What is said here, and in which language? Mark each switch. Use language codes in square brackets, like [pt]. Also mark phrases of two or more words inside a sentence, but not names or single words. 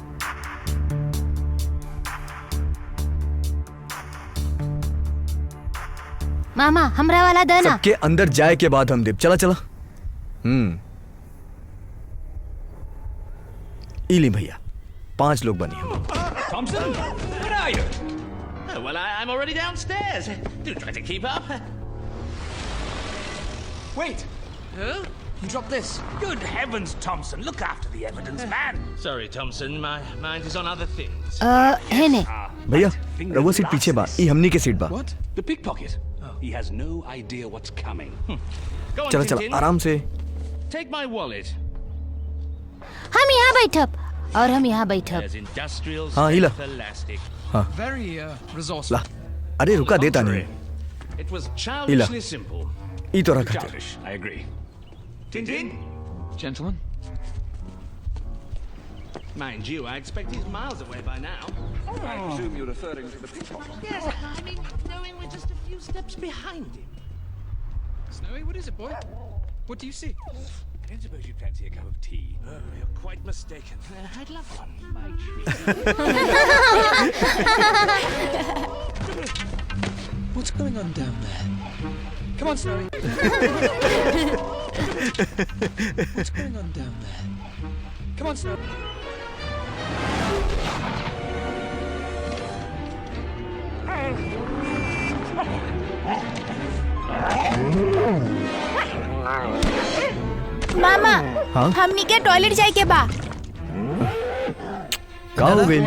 [bho] मामा हमरा वाला देना। सबके अंदर जाए के बाद हम देव। चला चला। इली भैया, 5 लोग बने हम। [en] Thompson, where are you? Oh, well, I'm already downstairs. Do try to keep up. Wait. Huh? You drop this. Good heavens, Thompson. Look after the evidence, man. Sorry, Thompson. My mind is on other things. [bho] है ने भैया रउआ सीट पीछे बा ई हमनी के सीट बा [en] What? The pickpocket. He has no idea what's coming. Go on, [bho] चला [en] Tintin. [bho] चला आराम से [en] Take my wallet. [bho] हम यहाँ बैठब और हम यहाँ बैठब [en] There's industrial [bho] हाँ, [en] strength [bho] हिला। [en] elastic. Very resourceful. [bho] ला अरे रुका देता नहीं [en] It was childishly simple. [bho] ई तोरा खातिर [en] Childish. I agree. Tintin? Gentlemen? Mind you, I expect he's miles away by now. I presume you're referring to the pickpocket. Yes, I mean, knowing we're just a few steps behind him. Snowy, what is it, boy? What do you see? I don't suppose you fancy a cup of tea. Oh, you're quite mistaken. I'd love one. What's going on down there? Come on, Snowy. What's going on down there? Come on, Snowy. [bho] मामा हाँ? हमनी के टॉयलेट जाए के बा का हो गइल